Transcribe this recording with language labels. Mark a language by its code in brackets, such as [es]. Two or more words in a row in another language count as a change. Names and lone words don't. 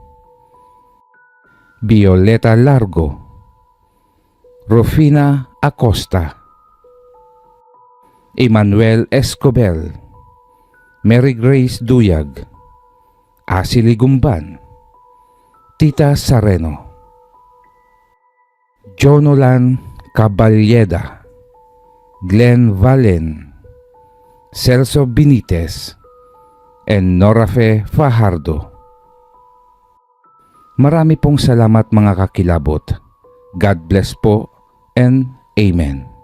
[en] Violeta Largo, Rufina Acosta, Emmanuel Escobel, Mary Grace Duyag, Asili Gumban, Tita Sareno, Jonolan Caballeda, Glenn Valen, Celso Benitez, and Norafe Fajardo. [tl] Marami pong salamat mga kakilabot. [en] God bless po and Amen.